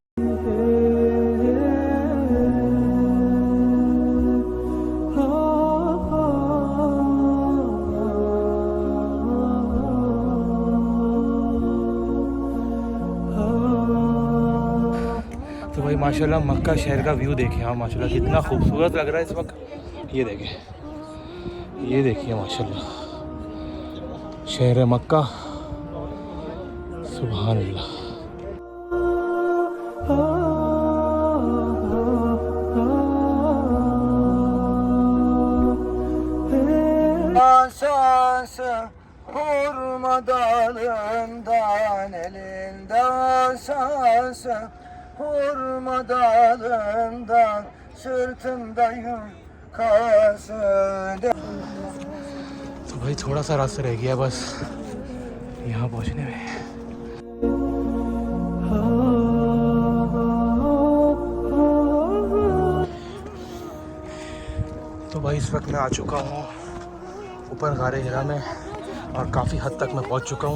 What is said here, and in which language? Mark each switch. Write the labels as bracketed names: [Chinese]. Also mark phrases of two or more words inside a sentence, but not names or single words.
[Hindi] तो भाई माशाल्लाह मक्का शहर का व्यू देखें आप, माशाल्लाह कितना खूबसूरत लग रहा है इस वक्त। ये देखें, ये देखिए माशाल्लाह शहर मक्का, [Arabic] سبحان الله. [Turkish] Asas hurma dalından elinde asas hurma dalından sırtında yukası. [Hindi] तो भाई थोड़ा सा रास्ता रह गया बस यहाँ पहुँचने में। तो भाई इस वक्त मैं आ चुका हूँ ऊपर गारे हिरा में और काफ़ी हद तक मैं पहुँच चुका हूँ।